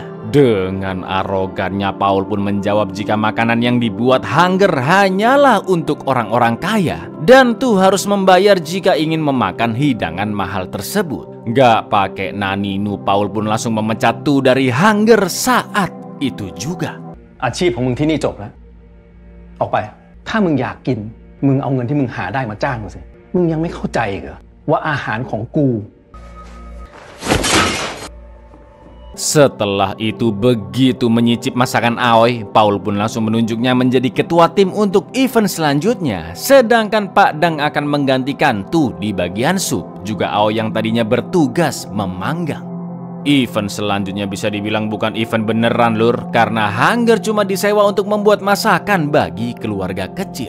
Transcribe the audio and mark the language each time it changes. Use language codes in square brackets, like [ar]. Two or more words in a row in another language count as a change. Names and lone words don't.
[id] Dengan arogannya Paul pun menjawab jika makanan yang dibuat Hunger hanyalah untuk orang-orang kaya dan tuh harus membayar jika ingin memakan hidangan mahal tersebut. Gak pakai naninu, Paul pun langsung memecat tuh dari Hunger saat itu juga. [th] อาชีพของมึงที่นี่จบแล้วออกไปถ้ามึงอยากกินมึงเอาเงินที่มึงหาได้มาจ้างกูสิมึงยังไม่เข้าใจอีกเหรอว่าอาหารของกู [id] Setelah itu begitu menyicip masakan Aoi, Paul pun langsung menunjuknya menjadi ketua tim untuk event selanjutnya. Sedangkan Pak Dang akan menggantikan Tu di bagian sup. Juga Aoi yang tadinya bertugas memanggang. Event selanjutnya bisa dibilang bukan event beneran lur, karena Hunger cuma disewa untuk membuat masakan bagi keluarga kecil.